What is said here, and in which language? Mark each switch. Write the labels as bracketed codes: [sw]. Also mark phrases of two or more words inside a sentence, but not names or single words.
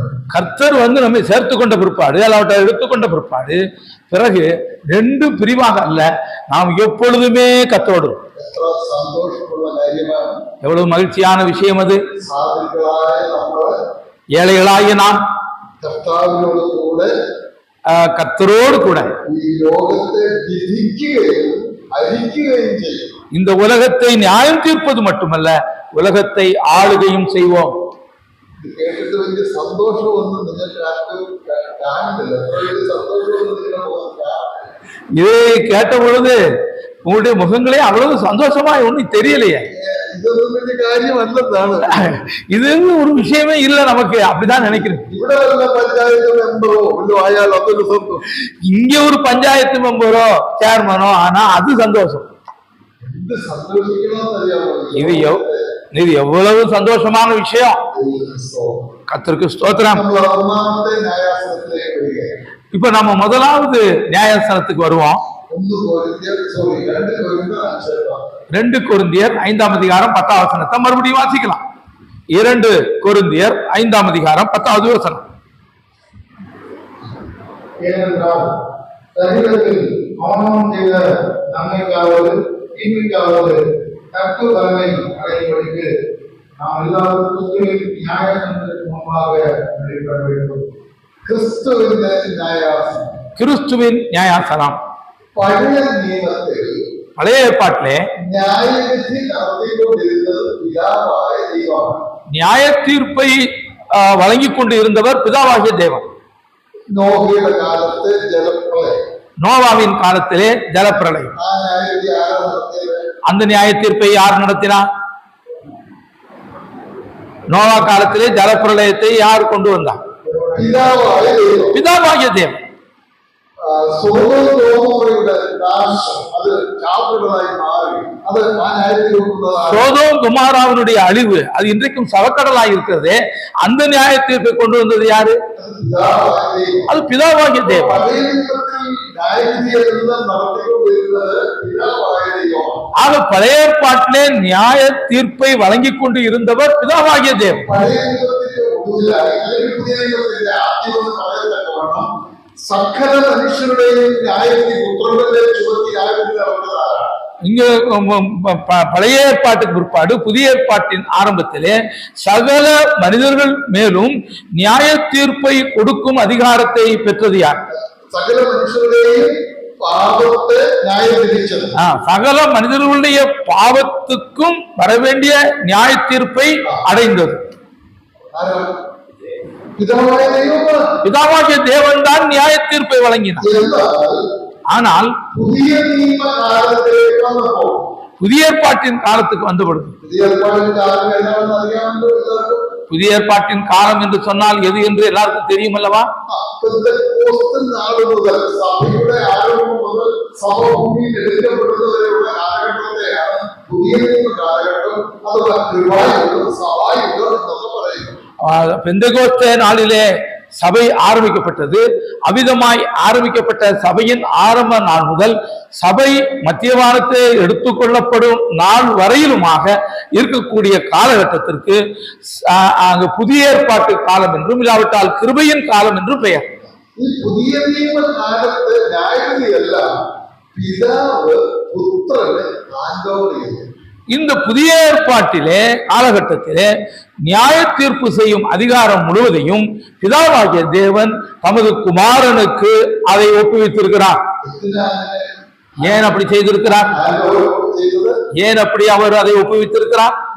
[ta] கர்த்தர் நம்மை சேர்த்து கொண்ட பிற்பாடு அல்லாவிட்ட எடுத்துக்கொண்ட பிற்பாடு பிறகு ரெண்டு பிரிவாக அல்ல, நாம் எப்பொழுதுமே கர்த்தரோடு. [ml] എത്ര സന്തോഷമുള്ള കാര്യമാണ്. [ta] எவ்வளவு மகிழ்ச்சியான விஷயம் அது. [ml] സാധുക്കളായ നമ്മള് [ta] ஏழைகளாகிய நாம் [ml] കർത്താവിനോട് കൂടെ [ta] கர்த்தரோடு கூட [ml] ഈ ലോകത്തെ വിധിക്കുകയും അരിക്കുകയും ചെയ്യും. [ta] இந்த உலகத்தை நியாயம் தீர்ப்பது மட்டுமல்ல, உலகத்தை ஆளுகையும் செய்வோம். [ml] ഇത് കേട്ടിട്ട് വലിയ സന്തോഷമൊന്നും നിങ്ങൾക്ക് ആർക്കും കാണുന്നില്ല. എത്ര വലിയ സന്തോഷമൊന്നും നിങ്ങൾ [ta] இதை கேட்ட பொழுது உங்களுடைய முகங்களே அவ்வளவு சந்தோஷமா ஒன்னும் தெரியலையே. [ml] ഇതൊന്നും വലിയ കാര്യമല്ലെന്നാണ്. [ta] இது ஒரு விஷயமே இல்லை நமக்கு, அப்படிதான் நினைக்கிறேன். [ml] ഇവിടെ വല്ല പഞ്ചായത്ത് മെമ്പറോ ഒന്നും ആയാൽ അതൊരു സന്തോഷം. [ta] இங்க ஒரு பஞ்சாயத்து மெம்பரோ சேர்மனோ ஆனா அது சந்தோஷம். [ml] എന്ത് സന്തോഷിക്കണമെന്ന് അറിയാമോ? [ta] இது எவ்வளவு சந்தோஷமான விஷயம். கர்த்தருக்கு ஸ்தோத்திரம். [ml] നമ്മൾ ഒന്നാമത്തെ ന്യായാസനത്തിലേക്ക് വരികയാണ്. [ta] இப்ப நம்ம முதலாவது நியாயாசனத்துக்கு வருவோம். 2 கொரிந்தியர் 5ஆம் அதிகாரம் 10ஆம் வசனத்தை மறுபடியும் வாசிக்கலாம். 2 கொரிந்தியர் 5ஆம் அதிகாரம் 10வது வசனம். ஏனென்றால் சரீரத்தில் அவனவன் செய்த நன்மைக்காவது தீமைக்காவது தக்க பலனை அடையும்படிக்கு நாம் எல்லாரும் கிறிஸ்துவின் நியாயாசனத்திற்கு முன்பாக வெளிப்பட வேண்டும். [ml] ക്രിസ്തുവിന്റെ ന്യായാസനം. [ta] கிறிஸ்துவின் நியாயாசனம். [ml] പഴയ നിയമത്തിൽ [ta] பழைய ஏற்பாட்டிலே [ml] ന്യായവിധി നടത്തിക്കൊണ്ടിരുന്നത് പിതാവായ ദൈവമാണ്. [ta] நியாய தீர்ப்பை வழங்கிக் கொண்டு இருந்தவர் பிதாவாகிய தேவன். [ml] നോഹയുടെ കാലത്ത് ജലപ്രളയം. [ta] நோவாவின் காலத்திலே ஜலப்பிரளயம். ആ ന്യായവിധി ആരാ നടത്തിയത്? அந்த நியாய தீர்ப்பை யார் நடத்தினார்? நோவா காலத்திலே ஜலப்பிரளயத்தை யார் கொண்டு வந்தார்? [ml] പിതാവായ ദൈവം. [ta] பிதாவாகிய தேவன். [ml] സോദോമയുടെ നാശം അത് ചാവുകളായി മാറി. അത് ആ ന്യായത്തിൽ കൊണ്ടുവന്നതാണ്. [ta] சோதோம் குமாராவினுடைய அழிவு அது இன்றைக்கும் சவக்கடலாய் இருக்கிறது. அந்த நியாய தீர்ப்பை கொண்டு வந்தது யாரு? [ml] പിതാവായ ദൈവം. [ta] அது பிதாவாகிய தேவன். [ml] പഴയ നിയമത്തിൽ ന്യായവിധിയെല്ലാം നടത്തിക്കൊണ്ടിരുന്നത് പിതാവായ ദൈവമാണ്. [ta] ஆக பழைய ஏற்பாட்டிலே நியாய தீர்ப்பை வழங்கிக் கொண்டு இருந்தவர் பிதாவாகிய தேவன். [ml] പഴയ നിയമത്തിന്റെ ഒടുവിലായി അല്ലെങ്കിൽ പുതിയ നിയമത്തിന്റെ ആദ്യം എന്ന് പറയത്തക്കവണ്ണം സകല മനുഷ്യരുടെയും ന്യായവിധി പുത്രന്റെ ചുമത്തി ന്യായവിധി നടന്നതാണ്. [ta] இங்க பழைய ஏற்பாட்டுக்கு பிற்பாடு புதிய ஏற்பாட்டின் ஆரம்பத்திலே சகல மனிதர்கள் மேலும் நியாய தீர்ப்பை கொடுக்கும் அதிகாரத்தை பெற்றது யார்? [ml] സകല മനുഷ്യരുടെയും പാപത്തെ ന്യായം വിധിച്ചത്. [ta] சகல மனிதர்களுடைய பாவத்துக்கும் வரவேண்டிய நியாய தீர்ப்பை அடைந்தது [ml] പിതാവായ ദൈവമാണ്. [ta] பிதாவாகிய தேவன் தான் நியாய தீர்ப்பை வழங்கினார். [ml] എന്നാൽ [ta] ஆனால் [ml] പുതിയ നിയമ കാലത്തിലേക്ക് വന്നപ്പോൾ [ta] புதிய ஏற்பாட்டின் காலத்துக்கு வந்த பொழுது, [ml] പുതിയ ഏർപ്പാടിന്റെ കാലം എന്താണെന്ന് അറിയാമല്ലോ എല്ലാവർക്കും. [ta] புதிய ஏற்பாட்டின் காலம் என்று சொன்னால் எது என்று எல்லாருக்கும் தெரியும் அல்லவா? [ml] പെന്തക്കോസ്തൽ നാൾ മുതൽ സഭയുടെ ആരംഭം മുതൽ സഭ ഭൂമിയിൽ എടുക്കപ്പെടുന്നവരെയുള്ള കാലഘട്ടത്തെയാണ് പുതിയ നിയമ കാലഘട്ടം അഥവാ കൃപായുഗം സഭായുഗം എന്നൊക്കെ പറയുന്നത്. [ta] பெந்தெகோஸ்தே நாளிலே சபை ஆரம்பிக்கப்பட்டது. அவ்விதமாய் ஆரம்பிக்கப்பட்ட சபையின் ஆரம்ப நாள் முதல் சபை மத்தியவானத்தை எடுத்துக்கொள்ளப்படும் நாள் வரையிலுமாக இருக்கக்கூடிய காலகட்டத்திற்கு அங்கு புதிய ஏற்பாட்டு காலம் என்றும் இல்லாவிட்டால் கிருபையின் காலம் என்றும் பெயர். [ml] ഈ പുതിയ നിയമ കാലത്ത് ന്യായവിധിയെല്ലാം പിതാവ് പുത്രന് [en] hand over [ml] ചെയ്തു. [ta] இந்த புதிய ஏற்பாட்டிலே காலகட்டத்திலே நியாய தீர்ப்பு செய்யும் அதிகாரம் முழுவதையும் பிதாவாகிய தேவன் தமது குமாரனுக்கு அதை ஒப்புவித்திருக்கிறார். ஏன் அப்படி செய்திருக்கிறார்? ஏன் அப்படி அவர் அதை ஒப்புவித்திருக்கிறார்?